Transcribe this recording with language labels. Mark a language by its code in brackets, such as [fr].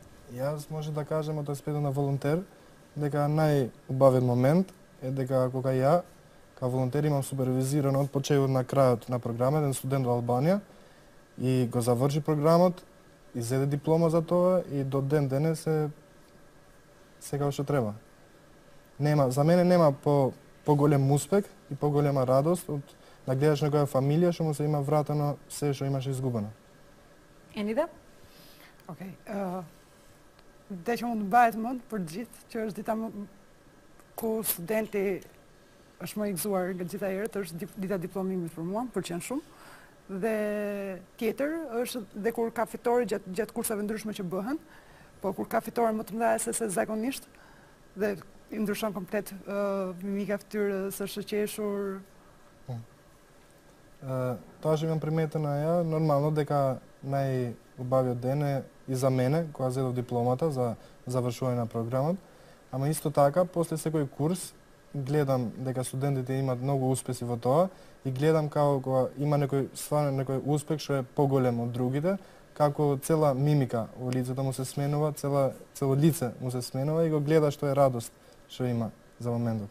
[mk] Јас може да кажам од аспектот на волонтер дека најубавен момент е дека кога ја као волонтер имам супервизиран од почетокот на крајот на програма еден студент во Албанија и го заврши програмот, изеде диплома за тоа и до ден денес е сега што треба. За мене нема поголем успех и поголема радост од да гледаш некоја фамилија што му се има вратено се што имаше изгубено. Енида? [sq] Okej. Dhe që mund të bëhet mend për të gjithë, që është dita ku studenti është më i gëzuar nga gjitha herët, është dita diplomimit për mua, pëlqen shumë. Dhe tjetër është dhe kur ka fitore gjatë kurseve ndryshme që bëhen, po kur ka fitore më të mëdha se zakonisht, dhe i ndryshon komplet mimika fytyrës, është shoqeshur. [mk] Тоа што имам приметено ја, нормално дека најубавиот ден е и за мене, кога зедов дипломата за завршување на програмот, ама исто така, после секој курс, гледам дека студентите имаат многу успеси во тоа и гледам како кога има некој успех што е поголем од другите, како цела мимика во лицето му се сменува, цело лице му се сменува и го гледа што е радост што има за моментот.